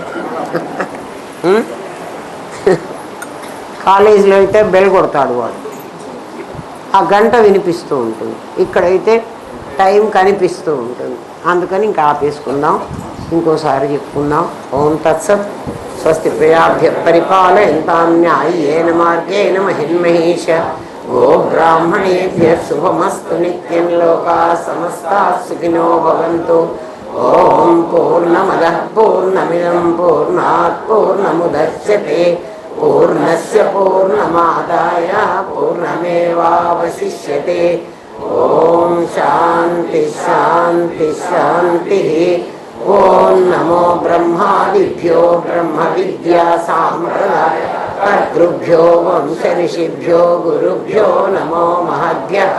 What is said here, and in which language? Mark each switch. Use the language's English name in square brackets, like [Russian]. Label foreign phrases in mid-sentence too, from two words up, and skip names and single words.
[Telugu] కాలేజీలో అయితే బెల్ కొడతాడు వాడు, ఆ గంట వినిపిస్తూ ఉంటుంది. ఇక్కడైతే టైం కనిపిస్తూ ఉంటుంది. అందుకని ఇంకా ఆపేసుకుందాం, ఇంకోసారి చెప్పుకుందాం. [Sanskrit] ఓం తత్సత్. స్వస్తి ప్రజాభ్య పరిపాలయంతాం న్యాయేన మార్గేణ మహిన్మహేష. గో బ్రాహ్మణేభ్య శుభమస్తు నిత్యం. లోకాః సమస్తాః సుఖినో భవంతు. ఓం పూర్ణమదః పూర్ణమిదం పూర్ణాత్ పూర్ణముదచ్యతే పూర్ణస్య పూర్ణమాదాయ పూర్ణమేవావశిష్యతే. ఓం శాంతి శాంతి శాంతి. ఓం నమో బ్రహ్మాదిభ్యో బ్రహ్మ విద్యా సాంప్రదాయ కర్తృభ్యో వంశ ఋషిభ్యో గురుభ్యో నమో మహద్భ్యః.